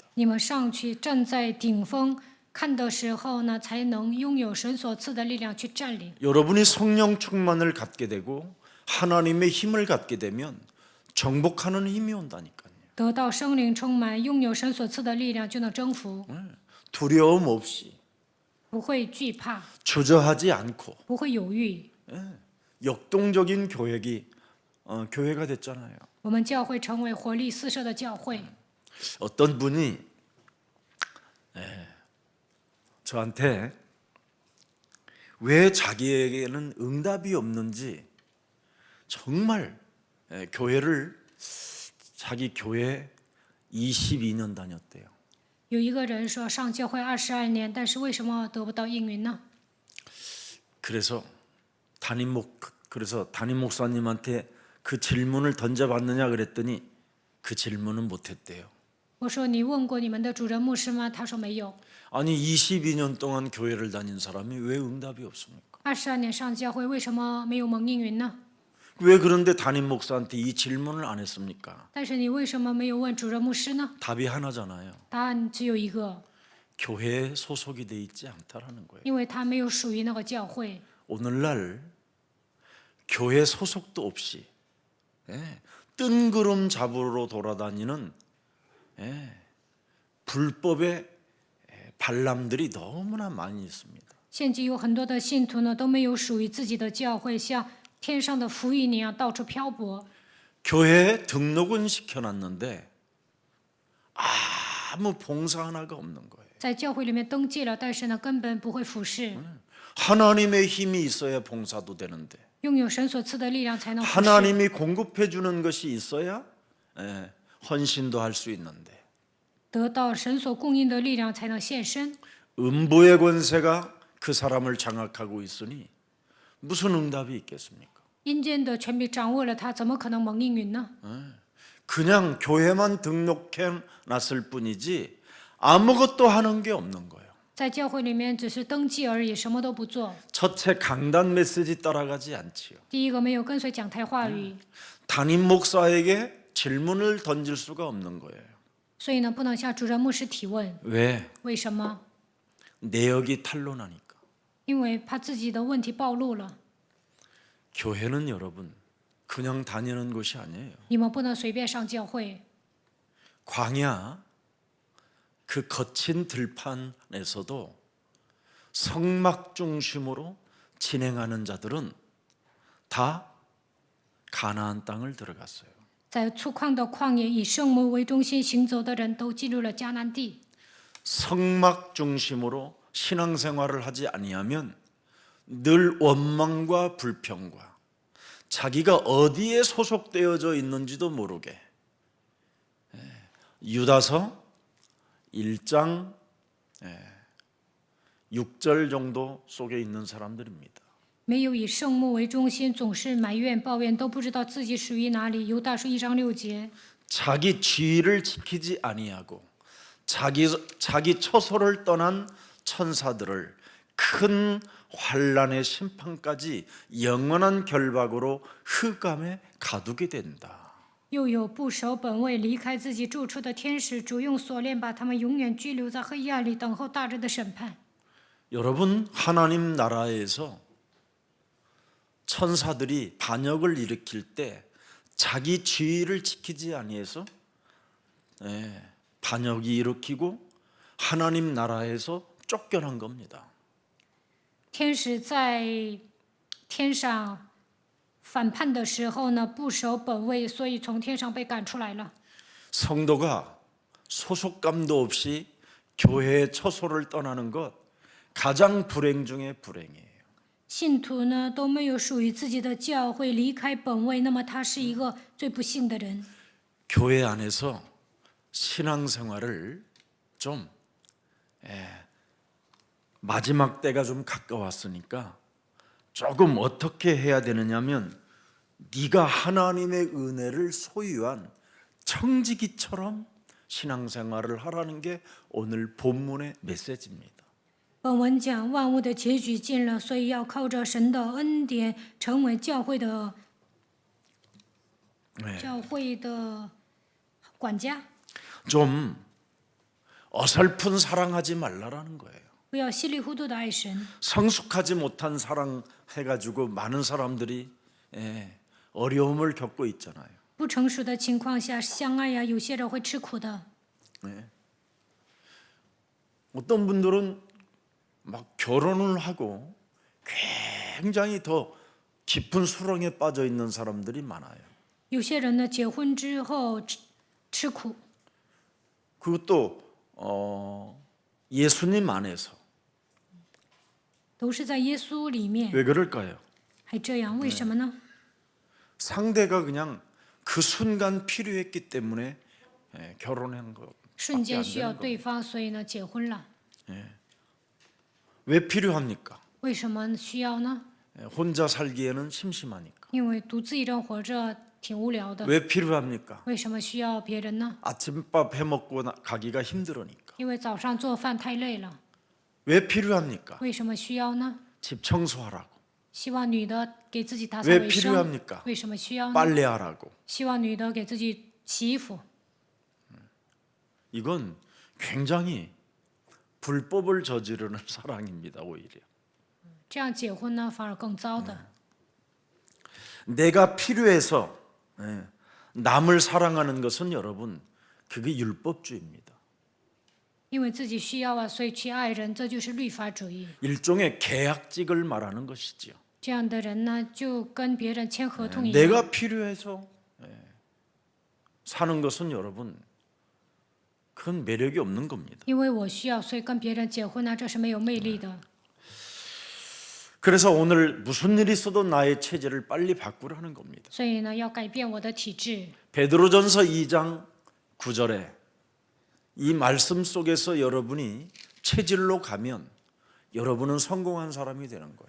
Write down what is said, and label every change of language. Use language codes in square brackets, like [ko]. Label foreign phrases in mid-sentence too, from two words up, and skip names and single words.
[zh] 你们上去站在顶峰看的时候呢，才能拥有神所赐的力量去占领。 [ko] 여러분이 성령 충만을 갖게 되고 하나님의 힘을 갖게 되면 정복하는 힘이 온다니까요. [zh] 得到圣灵充满，拥有神所赐的力量，就能征服， [ko] 두려움 없이 [zh] 不会惧怕， [ko] 주저하지 않고 [zh] 不会犹豫。 [ko] 역동적인 교회가 됐잖아요. [zh] 我们教会成为活力四射的教会。 [ko] 어떤 분이 저한테 왜 자기에게는 응답이 없는지 정말 자기 교회 22년 다녔대요. [zh] 有一个人说上教会22年，但是为什么得不到应允呢？ [ko] 그래서 담임 목사님한테 그 질문을 던져봤느냐 그랬더니 그 질문은 못했대요. [zh] 我说你问过你们的主任牧师吗？他说没有。 [ko] 아니 22년 동안 교회를 다닌 사람이 왜 응답이 없습니까? [zh] 22 年上教会，为什么没有蒙应允呢？ [ko] 왜 그런데 담임 목사한테 이 질문을 안 했습니까? [zh] 但是你为什么没有问主任牧师呢？ [ko] 답이 하나잖아요. [zh] 答案只有一个， [ko] 교회에 소속이 돼 있지 않다라는 거예요. [zh] 因为他没有属于那个教会。 [ko] 오늘날 교회 소속도 없이 뜬구름 잡으러 돌아다니는 불법의 발람들이 너무나 많이 있습니다. [zh] 现今有很多的信徒呢，都没有属于自己的教会，像天上的浮云一样到处漂泊。 [ko] 교회에 등록은 시켜놨는데 아무 봉사 하나가 없는 거예요. [zh] 在教会里面登记了，但是呢，根本不会服侍。 [ko] 하나님의 힘이 있어야 봉사도 되는데 [zh] 拥有神所赐的力量才能服侍。 [ko] 하나님이 공급해 주는 것이 있어야 헌신도 할 수 있는데 [zh] 得到神所供应的力量才能现身。 [ko] 음부의 권세가 그 사람을 장악하고 있으니 무슨 응답이 있겠습니까? [zh] 阴间的权柄掌握了他，怎么可能蒙应允呢？ [ko] 그냥 교회만 등록해 놨을 뿐이지 아무것도 하는 게 없는 거예요. [zh] 在教会里面只是登记而已，什么都不做。 [ko] 첫째 강단 메시지 따라가지 않지요. [zh] 第一个，没有跟随讲台话语， [ko] 담임 목사에게 질문을 던질 수가 없는 거예요. [zh] 所以呢，不能向主任牧师提问。 [ko] 왜? [zh] 为什么？ [ko] 내역이 탄로나니까. [zh] 因为怕自己的问题暴露了。 [ko] 교회는 여러분 그냥 다니는 곳이 아니에요. [zh] 你们不能随便上教会。 [ko] 광야 그 거친 들판에서도 성막 중심으로 진행하는 자들은 다 가나안 땅을 들어갔어요. [zh] 在粗犷的旷野以圣母为中心行走的人都进入了迦南地。 [ko] 성막 중심으로 신앙생활을 하지 아니하면 늘 원망과 불평과 자기가 어디에 소속되어져 있는지도 모르게 유다서 1장 6절 정도 속에 있는 사람들입니다. [zh] 没有以圣母为中心，总是埋怨抱怨，都不知道自己属于哪里。犹大书1章6节， [ko] 자기 지위를 지키지 아니하고 자기 처소를 떠난 천사들을 큰 환난의 심판까지 영원한 결박으로 흑암에 가두게 된다. [zh] 又有不守本位、离开自己住处的天使，主用锁链把他们永远拘留在黑暗里，等候大日的审判。 [ko] 여러분, 하나님 나라에서 천사들이 반역을 일으킬 때 자기 지위를 지키지 아니해서 반역이 일으키고 하나님 나라에서 쫓겨난 겁니다. [zh] 天使在天上反叛的时候呢，不守本位，所以从天上被赶出来了。 [ko] 성도가 소속감도 없이 교회의 처소를 떠나는 것 가장 불행 중에 불행이에요. [zh] 信徒呢都没有属于自己的教会，离开本位，那么他是一个最不幸的人。 [ko] 교회 안에서 신앙생활을 좀 마지막 때가 좀 가까웠으니까 조금 어떻게 해야 되느냐면 네가 하나님의 은혜를 소유한 청지기처럼 신앙생활을 하라는 게 오늘 본문의 메시지입니다. [zh] 本文讲万物的结局近了，所以要靠着神的恩典，成为教会的管家。 [ko] 좀 어설픈 사랑하지 말라라는 거예요. [zh] 不要稀里糊涂的爱神。 [ko] 성숙하지 못한 사랑 해가지고 많은 사람들이 어려움을 겪고 있잖아요. [zh] 不成熟的情况下相爱呀，有些人会吃苦的。 [ko] 어떤 분들은 막 결혼을 하고 굉장히 더 깊은 수렁에 빠져 있는 사람들이 많아요. [zh] 有些人呢，结婚之后吃苦， [ko] 그것도 예수님 안에서. [zh] 都是在耶稣里面。 [ko] 왜 그럴까요? [zh] 还这样，为什么呢？ [ko] 상대가 그냥 그 순간 필요했기 때문에 결혼한 거. [zh] 瞬间需要对方，所以呢，结婚了。 [ko] 왜 필요합니까? [zh] 为什么需要呢？ [ko] 혼자 살기에는 심심하니까. [zh] 因为独自一人活着挺无聊的。 [ko] 왜 필요합니까? [zh] 为什么需要别人呢？ [ko] 아침밥 해먹고 가기가 힘들으니까. [zh] 因为早上做饭太累了。 [ko] 왜 필요합니까? [zh] 为什么需要呢？ [ko] 집 청소하라고. [zh] 希望女的给自己打扫 [ko] 왜 [zh] 卫生。 [ko] 필요합니까? [zh] 为什么需要呢？ [ko] 빨래하라고. [zh] 希望女的给自己洗衣服。 [ko] 이건 굉장히 불법을 저지르는 사랑입니다. 오히려. [zh] 这样结婚呢，反而更糟的。 [ko] 내가 필요해서 남을 사랑하는 것은 여러분 그게 율법주의입니다. [zh] 因为自己需要啊，所以去爱人，这就是律法主义。 [ko] 일종의 계약직을 말하는 것이지요. [zh] 这样的人呢，就跟别人签合同一样。 [ko] 내가 필요해서 사는 것은 여러분 그건 매력이 없는 겁니다. [zh] 因为我需要，所以跟别人结婚呢，这是没有魅力的。 [ko] 그래서 오늘 무슨 일이 있어도 나의 체질을 빨리 바꾸라는 겁니다. [zh] 所以呢，要改变我的体质。 [ko] 베드로전서 2장 9절에 이 말씀 속에서 여러분이 체질로 가면 여러분은 성공한 사람이 되는 거예요.